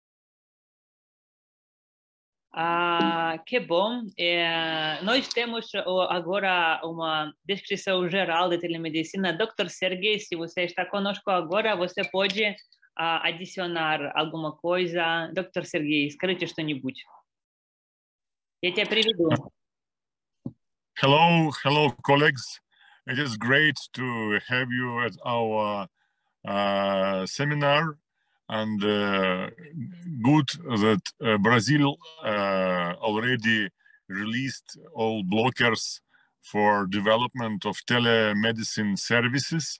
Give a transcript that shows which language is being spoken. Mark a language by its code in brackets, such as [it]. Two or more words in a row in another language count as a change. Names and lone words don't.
[pt] Que bom. Nós temos agora uma descrição geral da telemedicina. Dr. Sergiy, se você está conosco agora, você pode adicionar alguma coisa. Dr. Sergiy, [ru] скажите что-нибудь. Я тебя приведу. [en] Hello, colleagues. It is great to have you at our seminar, and good that Brazil already released all blockers for development of telemedicine services.